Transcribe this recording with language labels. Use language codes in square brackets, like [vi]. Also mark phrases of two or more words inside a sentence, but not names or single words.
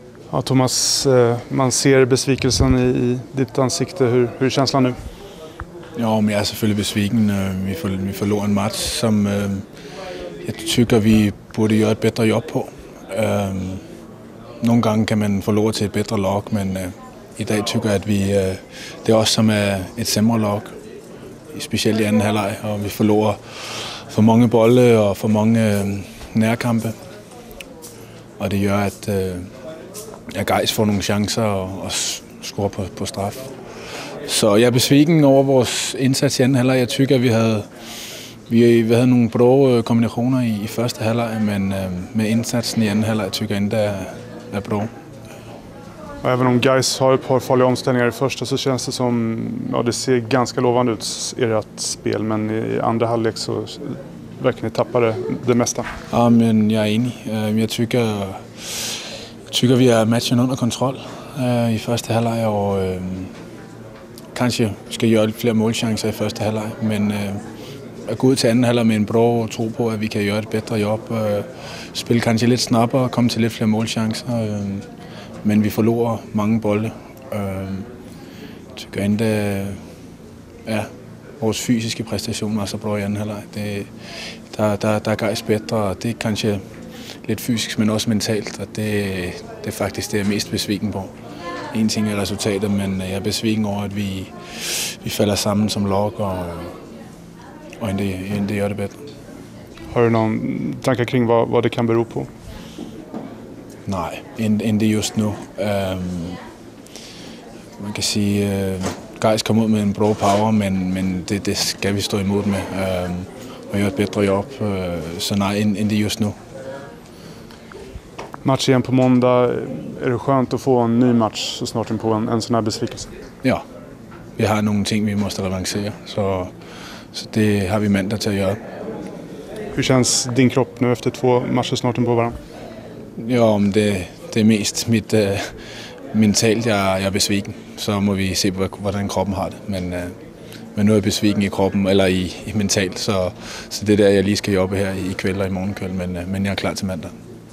[sv] Ja, Thomas, man ser besvikelsen i ditt ansikte. Hur är känslan nu? [da] Ja, men jeg er selvfølgelig besviken. Vi forlor en match, som jeg tykker, vi burde gøre et bedre job på. Nogle gange kan man forlore til et bedre lag, men i dag tykker jeg, at det er os, som er et sæmre lag, specielt i anden halvleg, og vi forlorer for mange bolde og for mange nærkampe. Og det gør, at Gais får nogle chancer og scorer på straf. Så jeg er besviken over vores indsats i anden halvleg. Jeg tykker, at vi havde nogle bra kombinationer i første halvleg, men med indsatsen i anden halvleg [sv] tycker jag inte är bra. Även om Gais har ett par farliga omställningar i första så känns det som, ja, det ser ganska lovande ut i ert spel, men i andra halvlek så verkar ni tappa det mesta. Ja, men jag är enig. Jag tycker vi har matchen under kontroll [da] i første halvleg, og kanskje skal gøre lidt flere målchancer i første halvleg, men at gå ud til anden halvleg med en bra tro på, at vi kan gøre et bedre job, spille kanskje lidt snappere, komme til lidt flere målchancer, men vi forlorer mange bolde. Tykker ikke, vores fysiske præstationer er så bra i anden halvleg. Der er Gais bedre, og det er kanskje lidt fysisk, men også mentalt, og det er faktisk det, jeg er mest besviken på. En ting er resultatet, men jeg er besviken over, at vi falder sammen som lag og [sv] inte gör det bättre. Har du någon tankar kring vad det kan bero på? Nej, inte just nu. [da] Man kan sige, Gais kom ud med en bra power, men det skal vi stå imod med og gøre et bedre jobb. [sv] Så nej, inte just nu. Match igen på måndag. Är det skönt att få en ny match så snart in på en sån här besvikelse? [da] Ja, vi har nogle ting, vi måste revancere, så det har vi mandag til at gøre. [sv] Hur känns din kropp nu efter 2 matcher snart in på varandra? [da] Ja, men det er mest mentalt, jeg er besviken. Så må vi se, hvordan kroppen har det. Men nu er jeg besviken i kroppen, eller i mentalt, så det er der, jeg lige skal jobbe her i kveld og i morgenkveld, men jeg er klar til mandag.